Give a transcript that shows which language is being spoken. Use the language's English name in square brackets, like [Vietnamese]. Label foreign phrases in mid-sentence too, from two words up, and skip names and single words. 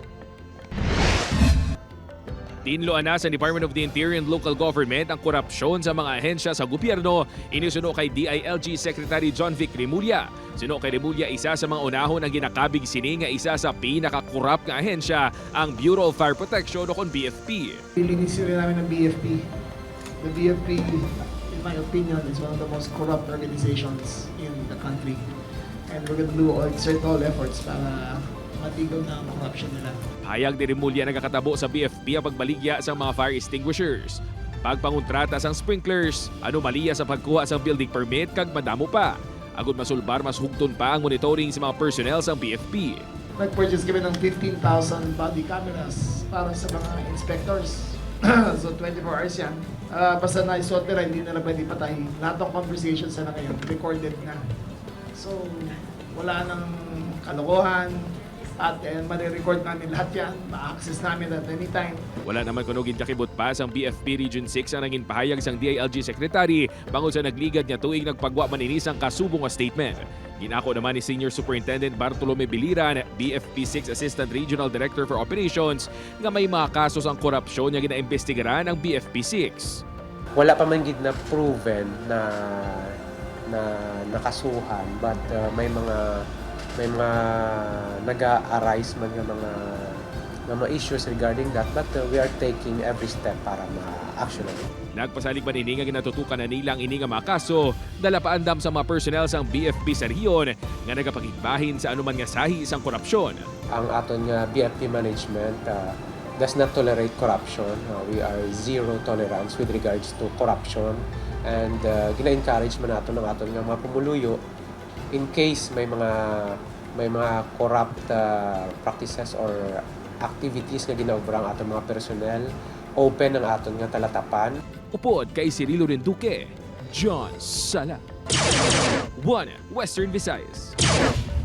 [Hiligaynon] Tinloan na sa Department of the Interior and Local Government ang korupsyon sa mga ahensya sa gobyerno, inisuno kay DILG Secretary John Vic Remulla. Suno kay Remulla, isa sa mga unahon ang ginakabig sini nga isa sa pinakakurap nga ahensya, ang Bureau of Fire Protection o BFP. [Filipino] Linisin rin namin ng BFP. [English] The BFP, in my opinion, is one of the most corrupt organizations in the country. And we're gonna exert all efforts [Filipino] para matigaw na ang corruption nila. [Hiligaynon] Hayag ni Remulla nagakatabo sa BFP ang pagbaligya sa mga [English] fire extinguishers, [Hiligaynon] pagpangontrata sa sprinklers, anomalya sa pagkuha sa [English] building permit [Hiligaynon] kag madamo pa. Agud masulbar mas hugton pa ang monitoring sa mga personnel sa BFP. [Filipino] Nag-purchase kami ng 15,000 body cameras para sa mga inspectors. So 24 hours yan. Basta na-isuot nila, hindi nila pwede patayin. Lahat ng conversations na ngayon, recorded na. So wala nang kalokohan. At mare-record namin lahat yan, ma-access namin at anytime. [Hiligaynon] Wala naman kuno gintakibot pa sang BFP Region 6 ang naging pahayag sang DILG Secretary bangod sa nagligad niya tuig nagpagwa man ini sang kasubong nga statement. Ginako naman ni Senior Superintendent Bartolome Biliran, BFP 6 Assistant Regional Director for Operations, nga may mga kasos ang korupsyon nga ginaimbestigaran ang BFP 6. Wala pa man gid na proven na nakasuhan, but may mga naga-arise man nga mga issues [English] regarding that, but we are taking every step [Hiligaynon] para ma-action it. Nagpasalig man ini nga ginatutukan na nilang ini nga mga kaso, dala pa andam sa mga personnel sang BFP sa rehiyon nga nagapakigbahin sa anuman nga sahi isang korupsyon. Ang aton nga [English] BFP management does not tolerate corruption. We are zero tolerance with regards to corruption, and [Hiligaynon] gina-encourage man naton ang aton nga mga pumuluyo [English] in case [Hiligaynon] may mga [English] corrupt practices or activities [Hiligaynon] nga ginaobra ang aton mga personnel, open ang aton nga talatapan. Upod kay Cirilo Renduque, John Sala, One Western Visayas.